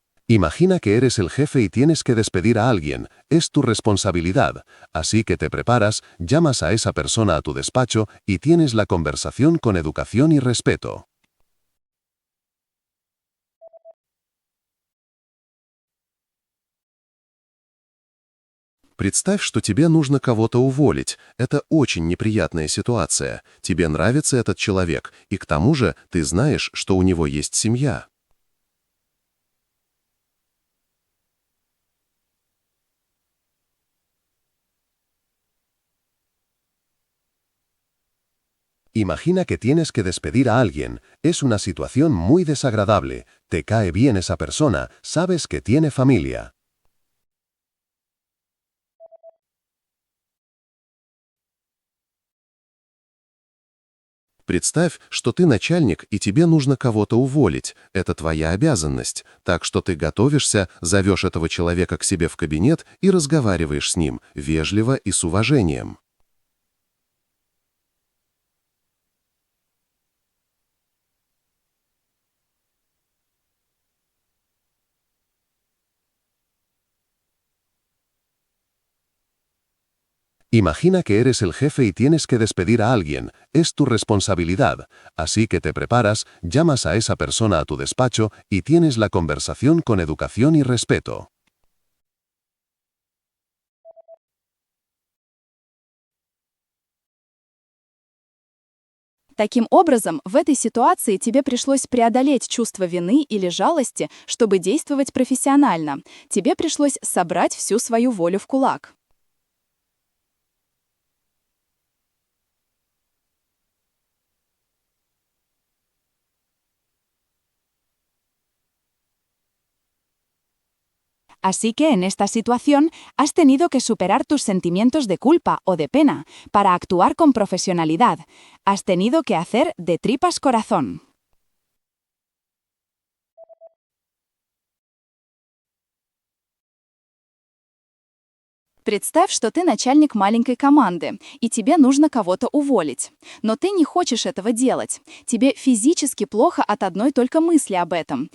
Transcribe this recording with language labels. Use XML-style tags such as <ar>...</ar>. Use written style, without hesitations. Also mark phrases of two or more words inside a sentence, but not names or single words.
<es>Imagina que eres el jefe y tienes que despedir a alguien. Es tu responsabilidad. Así que te preparas, llamas a esa persona a tu despacho y tienes la conversación con educación y respeto.</es> <ru>Представь, что тебе нужно кого-то уволить. Это очень неприятная ситуация. Тебе нравится этот человек, и к тому же ты знаешь, что у него есть семья.</ru> <es>Imagina que tienes que despedir a alguien. Es una situación muy desagradable. Te cae bien esa persona, sabes que tiene familia.</es> <ru>Представь, что ты начальник, и тебе нужно кого-то уволить. Это твоя обязанность. Так что ты готовишься, зовешь этого человека к себе в кабинет и разговариваешь с ним, вежливо и с уважением.</ru> <es>Imagina que eres el jefe y tienes que despedir a alguien. Es tu responsabilidad. Así que te preparas, llamas a esa persona a tu despacho y tienes la conversación con educación y respeto.</es> <ru>Таким образом, в этой ситуации тебе пришлось преодолеть чувство вины или жалости, чтобы действовать профессионально. Тебе пришлось собрать всю свою волю в кулак.</ru> <es>Así que en esta situación has tenido que superar tus sentimientos de culpa o de pena para actuar con profesionalidad. Has tenido que hacer de tripas corazón.</es> <ru>Представь, что ты начальник маленькой команды, и тебе нужно кого-то уволить. Но ты не хочешь этого делать. Тебе физически плохо от одной только мысли об этом.</ru>